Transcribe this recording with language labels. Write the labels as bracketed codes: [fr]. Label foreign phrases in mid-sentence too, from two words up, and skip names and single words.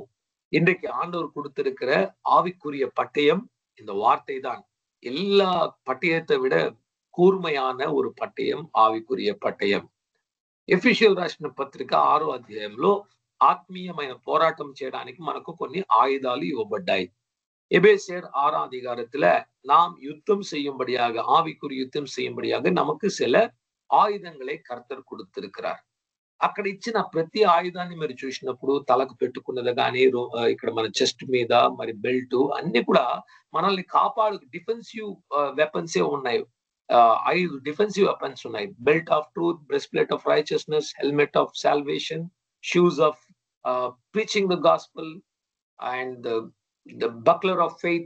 [ta] இன்றைக்கு ஆண்டவர் கொடுத்திருக்கிற ஆவிக்குரிய பட்டயம் இந்த வார்த்தை தான். எல்லா பட்டயத்தை விட கூர்மையான ஒரு பட்டயம் ஆவிக்குரிய பட்டயம். [te] ఎఫెసీయులకు రాసిన పత్రిక 6వ అధ్యాయంలో ఆత్మీయమైన పోరాటం చేయడానికి మనకు కొన్ని ఆయుధాలు ఇవ్వబడ్డాయి. [ta] எபேசியர் 6ஆம் அதிகாரத்துல நாம் யுத்தம் செய்யும்படியாக ஆவிக்குரிய யுத்தம் செய்யும்படியாக நமக்கு சில ஆயுதங்களை கர்த்தர் கொடுத்திருக்கிறார். [te] అక్కడ ఇచ్చిన ప్రతి ఆయుధాన్ని మీరు చూసినప్పుడు తలకు పెట్టుకున్నది కానీ ఇక్కడ మన చెస్ట్ మీద మరి బెల్ట్ అన్ని కూడా మనల్ని కాపాడు [en] defensive weapons [te] ఉన్నాయి. 5 [en] defensive weapons [te] ఉన్నాయి. [en] Belt of truth, breastplate of righteousness, helmet of salvation, shoes of preaching the gospel and the buckler of faith.